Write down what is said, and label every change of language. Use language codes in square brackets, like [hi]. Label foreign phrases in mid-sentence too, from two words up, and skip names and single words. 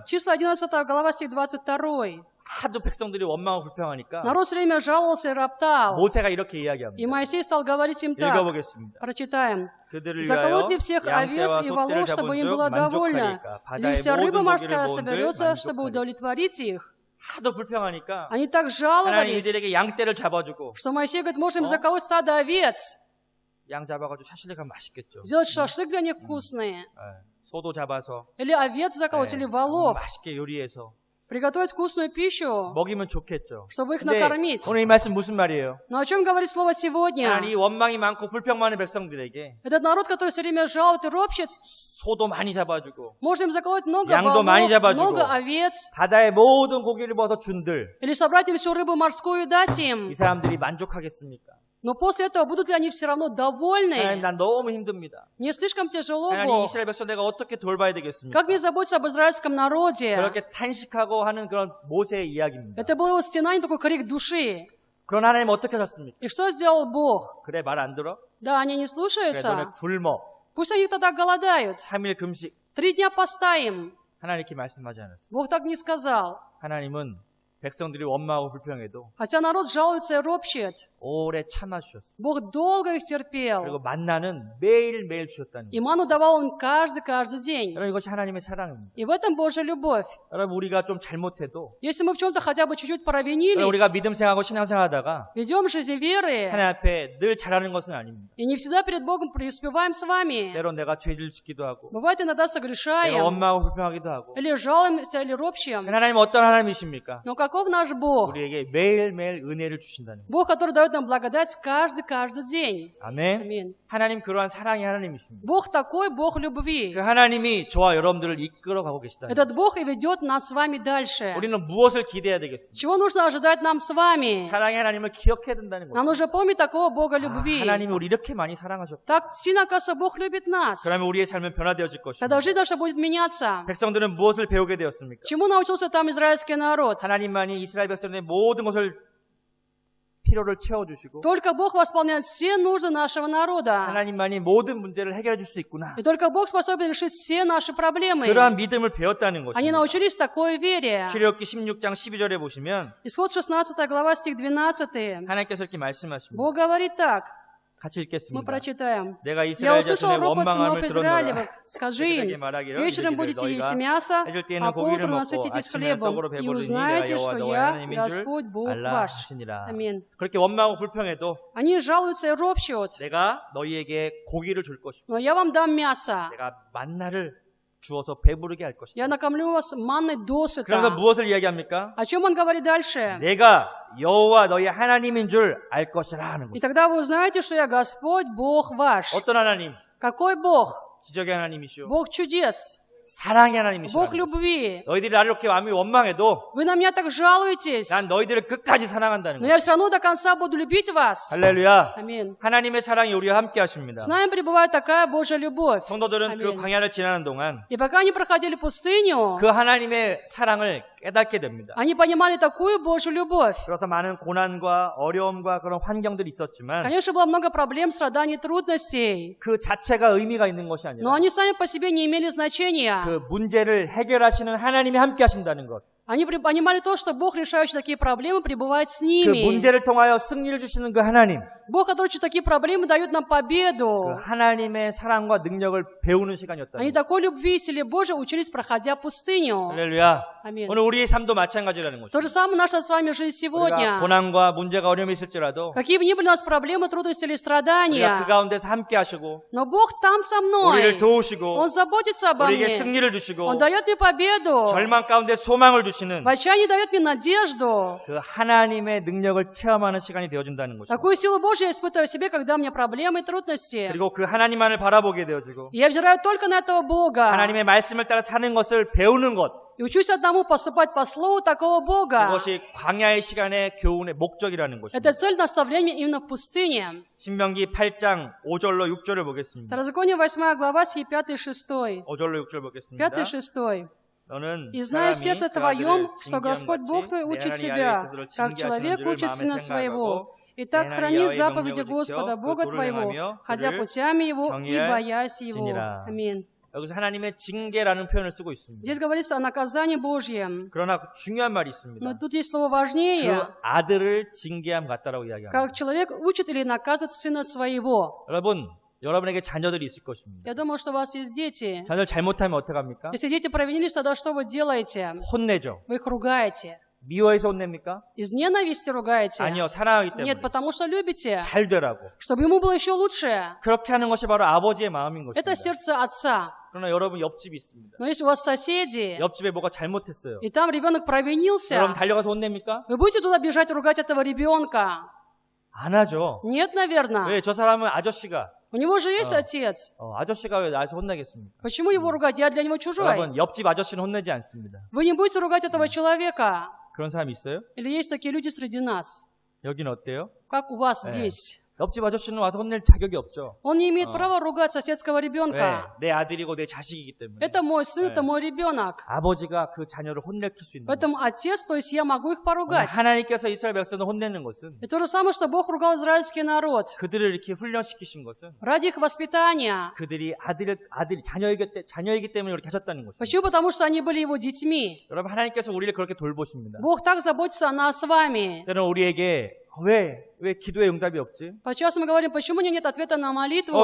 [ru] Числа 11 глава, стих 22. [ko] 하도 백성들이 원망하고 불평하니까 [ru] Народ все время жаловался и роптал. [ko] 모세가 이렇게 [ru] И [ko] 이야기합니다. [ru] Моисей стал говорить им так. [ko] 읽어보겠습니다. [ru] Прочитаем. [ko] 그들을 위하여 [ru] Заколоть ли всех овец [ko] 양떼와 [ru] и [ko] 소떼를 [ru] волов, [ko] 잡은 [ru] чтобы им [ko] 즉 [ru] было довольно? [ko] 만족하리까 [ru] Или [ko] 바다의 [ru] вся [ko] 모든 [ru] рыба [ko] 고기를 [ru] морская [ko] 본들 [ru] соберется, чтобы [ko] 만족하리까 [ru] удовлетворить их? [ko] 하도 불평하니까 [ru] Они так [ko] 하나님 [ru] жаловались, [ko] 이들에게 양떼를 잡아주고 [ru] что Моисей говорит: можем заколоть стадо овец, [ko] 양 잡아가지고 샤실레가 맛있겠죠. [ru] сделать шашлык для них вкусный. [ko] 소도 잡아서 [ru] Или овец заколоть, или волов. [ko] 맛있게 요리해서 [ru] Приготовить вкусную пищу, [ko] 먹이면 좋겠죠. [ru] чтобы их [ko] 근데 [ru] накормить. [ko] 오늘 이 말씀 무슨 말이에요? [ru] Но о чем говорит слово сегодня? [ko] 하나님 이 원망이 많고 불평 많은 백성들에게 [ru] Этот народ, который все время жалует и ропщет, [ko] 소도 많이 잡아주고 [ru] можем заколоть много [ko] 양도 많이 [ru] волов, [ko] 잡아주고 [ru] много овец, [ko] 바다의 모든 고기를 먹어서 준들 [ru] или собрать им всю рыбу морскую и дать им. [ko] 이 사람들이 만족하겠습니까? [ru] Но после этого будут ли они все равно довольны? [ko] 하나님 난 너무 힘듭니다. [ru] Не слишком тяжело, [ko] 하나님 [ru] Бог? [ko] 이스라엘 백성 내가 어떻게 돌봐야 되겠습니까? [ru] Как мне заботиться об израильском народе? [ko] 그렇게 탄식하고 하는 그런 모세의 이야기입니다. [ru] Это был его стенание, такой крик души. [ko] 그런 하나님 어떻게 하셨습니까? [ru] И что сделал Бог? [ko] 그래 말 안 들어? [ru] Да, они не [ko] 그래 너네 [ru] слушаются. [ko] 굶어. [ru] Пусть они тогда голодают. [ko] 3일 금식. [ru] 3 дня постоим. [ko] 하나님 이렇게 말씀하지 않았어요. [ru] Бог так не сказал. [ko] 하나님은 백성들이 원망하고 불평해도 [ru] Хотя народ жалуется и ропщет. [ko] 오래 참아주셨어요. [ru] Бог долго их терпел. [ko] 그리고 만나는 매일매일 주셨다는 [ru] И [ko] 거예요. [ru] ману давал он каждый день. [ko] 여러분 이것이 하나님의 사랑입니다. [ru] И в этом Божья любовь. [ko] 여러분 우리가 좀 잘못해도 [ru] Если мы в чем-то хотя бы чуть-чуть [ko] 여러분, 우리가 [ru] провинились, [ko] 믿음 생활하고 신앙 생활하다가 [ru] ведем жизнь веры, [ko] 하나님 앞에 늘 잘하는 것은 아닙니다. [ru] и не всегда перед Богом преуспеваем с вами. [ko] 때로 내가 죄를 짓기도 하고 [ru] Бывает, иногда [ko] 내가 [ru] согрешаем, [ko] 원망하고 불평하기도 하고 [ru] или жалуемся, или ропщем. [ko] 하나님 어떤 하나님이십니까? [ru] Но каков наш Бог? [ko] 우리에게 매일매일 은혜를 주신다는 거예요. [ru] Бог, который дает нам благодать каждый день. [ko] 아멘. [ru] Аминь. [ko] 하나님 그러한 사랑의 하나님이십니다. [ru] Бог такой, Бог любви. [ko] 그 하나님이 저와 여러분들을 이끌어 가고 계시다는 거예요. [ru] Этот Бог и ведет нас с вами дальше. [ko] 우리는 무엇을 기대해야 되겠습니까? [ru] Чего нужно ожидать нам с вами? [ko] 사랑의 하나님을 기억해야 된다는 [ru] Нам [ko] 거죠. [ru] нужно помнить такого Бога любви. [ko] 하나님이 우리 이렇게 많이 사랑하셨다. [ru] Так сильно, кажется, Бог любит нас. [ko] 그러면 우리의 삶은 변화되어질 것입니다. [ru] Тогда жизнь наша будет меняться. [ko] 백성들은 무엇을 배우게 되었습니까? [ru] Чему научился там израильский народ? [ko] 하나님만이 이스라엘 백성들의 모든 것을 필요를 채워주시고 [ru] Только Бог восполняет все нужды нашего народа. [ko] 하나님만이 모든 문제를 해결해 줄 수 있구나. [ru] И только Бог способен решить все наши проблемы. [ko] 그러한 믿음을 배웠다는 [ru] Они [ko] 것입니다. [ru] научились такой вере. [ko] 출애굽기 16장 12절에 보시면 [ru] Исход 16 глава, стих 12. [ko] 하나님께서 이렇게 말씀하십니다. [ru] Бог говорит так. [ko] 같이 [ru] Мы [ko] 읽겠습니다. [ru] прочитаем. [ko] 내가 [ru] Я [ko] 이스라엘 [ru] услышал [ko] 자손의 [ru] ропот сынов [ko] 원망함을 들었노라. [ru] Израилевых. Скажи [ko] 그들에게 [ru] им, [ko] 말하기를 [ru] вечером [ko] 이르기를 [ru] будете есть [ko] 너희가 [ru] мясо, [ko] 해질 때에는 [ru] а [ko] 고기를 [ru] поутру [ko] 먹고 [ru] насытитесь [ko] 아침에 [ru] хлебом, [ko] 떡으로 [ru] и [ko] 배부르니 [ru] узнаете, [ko] 내가 [ru] что [ko] 여호와 너의 [ru] я [ko] 하나님인 줄 [ru] Господь Бог [ko] 알라 [ru] ваш. [ko] 하시니라. [ru] Аминь. [ko] 그렇게 원망하고 불평해도 [ru] Они жалуются и ропщут, [ko] 내가 너희에게 고기를 줄 것이고 [ru] но я вам дам мясо. [ko] 내가 만나를 주어서 배부르게 할 것이다. [ru] Я накормлю вас манной [ko] 그러면서 [ru] досыта. [ko] 무엇을 이야기합니까? [ru] О чем он говорит дальше? [ko] 내가 여호와 너희 하나님인 줄 알 것이라 하는 [ru] И [ko] 거죠. [ru] тогда вы узнаете, что я Господь Бог ваш. [ko] 어떤 하나님? [ru] Какой Бог? [ko] 기적의 하나님이시오. [ru] Бог чудес. [ko] 사랑의 [ru] Бог [ko] 하나님이시라는 거죠. [ru] любви. [ko] 너희들이 나를 이렇게 마음이 원망해도 [ru] Вы на меня так жалуетесь, [ko] 난 너희들을 끝까지 사랑한다는 [ru] но [ko] 거죠. [ru] я все равно до конца буду любить вас. [ko] 할렐루야. [ru] Аминь. [ko] 하나님의 사랑이 우리와 함께 하십니다. [ru] С нами пребывает такая Божья любовь. [ko] 성도들은 그 아멘. 광야를 지나는 동안 [ru] И пока они проходили пустыню, [ko] 그 하나님의 사랑을 깨닫게 됩니다. [ru] они понимали такую Божью любовь. [ko] 그래서 많은 고난과 어려움과 그런 환경들이 있었지만 [ru] Конечно, было много проблем, страданий, трудностей, [ko] 그 자체가 의미가 있는 것이 [ru] но [ko] 아니라 [ru] они сами по себе не имели значения. [ko] 그 문제를 해결하시는 하나님이 함께 하신다는 것. [ru] Они понимали то, что Бог, решающий такие проблемы, пребывает с [ko] 그 [ru] ними. [ko] 문제를 통하여 승리를 주시는 그 하나님. [ru] Бог, который через такие проблемы дает нам [ko] 그 [ru] победу. [ko] 하나님의 사랑과 능력을 배우는 [ru] Они [ko] 시간이었다는 것. [ru] такой любви и силе Божьей учились, проходя пустыню. [ko] 할렐루야. [ru] Аминь. [ko] 오늘 우리의 삶도 마찬가지라는 [ru] То же [ko] 것입니다. [ru] самое наша с вами жизнь [ko] 우리가 [ru] сегодня. [ko] 고난과 문제가 어려움이 있을지라도 [ru] Какие бы ни были у нас проблемы, трудности или [ko] 우리가 그 [ru] страдания, [ko] 가운데서 함께 하시고 [ru] но Бог там со [ko] 우리를 [ru] мной. [ko] 도우시고 [ru] Он заботится обо [ko] 우리에게 [ru] мне. [ko] 승리를 주시고 [ru] Он дает мне победу. [ko] 절망 가운데 소망을 주시는 [ru] В отчаянии дает мне надежду. [ko] 그 하나님의 능력을 체험하는 시간이 되어준다는 것입니다. [ru] Такую силу Божью я испытываю в себе, когда у меня проблемы и трудности. [ko] 그리고 그 하나님만을 바라보게 되어지고 [ru] И я взираю только на этого Бога. [ko] 하나님의 말씀을 따라 사는 것을 배우는 것, [ru] И учусь одному поступать по слову такого Бога. [ko] 그것이 광야의 시간의 교훈의 목적이라는 [ru] Это [ko] 것입니다. [ru] цель наставления именно в пустыне. [ko] 신명기 8장 5절로 6절을 보겠습니다. [ru] Второзаконие 8 глава, стихи 5 и 6. [ko] 5절로 6절 보겠습니다. [ru] 5 и 6. [ko] 너는 [ru] «И знай в [ko] 사람이 [ru] сердце [ko] 그 [ru] твоем, [ko] 아들을 [ru] что Господь Бог твой [ko] 징계함 [ru] учит [ko] 같이 내 [ru] тебя, [ko] 하나님 야훼 [ru] как [ko] 그들을 [ru] человек [ko] 징계하시는 [ru] учит [ko] 줄을 [ru] сына [ko] 마음에 [ru] своего. [ko] 생각하고 [ru] Итак, [ko] 내 [ru] храни [ko] 하나님 [ru] заповеди [ko] 야훼의 [ru] Господа [ko] 명령을 [ru] Бога [ko] 지켜 [ru] твоего, [ko] 그를 [ru] ходя [ko] 행하며 [ru] путями Его и [ko] 정의할 [ru] боясь Его». [ko] 지니라. [ru] Аминь. [ko] 여기서 하나님의 징계라는 표현을 쓰고 있습니다. [ru] Здесь говорится о наказании Божьем. [ko] 그러나 중요한 말이 있습니다. [ru] Но тут есть слово [ko] 그 [ru] важнее, [ko] 아들을 징계함 같다라고 이야기합니다. [ru] как человек учит или наказывает сына своего. [ko] 여러분, 여러분에게 자녀들이 있을 것입니다. [ru] Я думаю, что у вас есть дети. [ko] 자녀를 잘못하면 어떡합니까? [ru] Если дети провинились, тогда что вы делаете? [ko] 혼내죠. [ru] Вы их ругаете. [ko] 미워해서 혼냅니까? [ru] Из ненависти ругаете? [ko] 아니요, 사랑하기 때문에. [ru] Нет, потому что любите. [ko] 잘 되라고. [ru] Чтобы ему было еще лучше. [ko] 그렇게 하는 것이 바로 아버지의 마음인 것입니다. [ru] Это сердце отца. [ko] 그러나 여러분 옆집이 있습니다. [ru] Но если у вас соседи, [ko] 옆집에 뭐가 잘못했어요. [ru] и там ребенок провинился, [ko] 여러분 달려가서 혼냅니까? [ru] вы будете туда бежать ругать этого ребенка? [ko] 안 하죠. [ru] Нет, наверное. [ko] 왜? 저 사람은 아저씨가 [ru] У него же есть отец. [ko] 아저씨가 왜 나한테 혼나겠습니까? [ru] Почему его ругать? Я для него чужой. [ko] 여러분 옆집 아저씨는 혼내지 않습니다. [ru] Вы не будете ругать этого человека. [ko] 그런 사람 있어요? [ru] Или есть такие люди среди нас? [ko] 여기는 어때요? [ru] Как у вас [ko] 네. [ru] здесь? [ko] 옆집 아저씨는 와서 혼낼 자격이 없죠. [ru] Он не имеет права ругать соседского [ko] 왜? [ru] ребенка. [ko] 내 아들이고 내 자식이기 때문에. [ru] Это мой сын, это мой ребенок. [ko] 아버지가 그 자녀를 혼내킬 수 있는 거예요. [ru] Поэтому отец, то есть я могу их поругать. [ko] 하나님께서 이스라엘 백성을 혼내는 것은 [ru] И то же самое, что Бог ругал израильский народ. [ko] 그들을 이렇게 훈련시키신 것은 [ru] Ради их воспитания. [ko] 그들이 아들이 자녀이기 때문에 그렇게 하셨다는 것입니다. [ru] Почему? Потому что они были его детьми. [ko] 여러분 하나님께서 우리를 그렇게 돌보십니다. [ru] Бог так заботится о нас с вами. [ko] 때는 우리에게 왜 기도에 응답이 없지? [ru] Сейчас мы говорим, почему у меня нет ответа на молитву?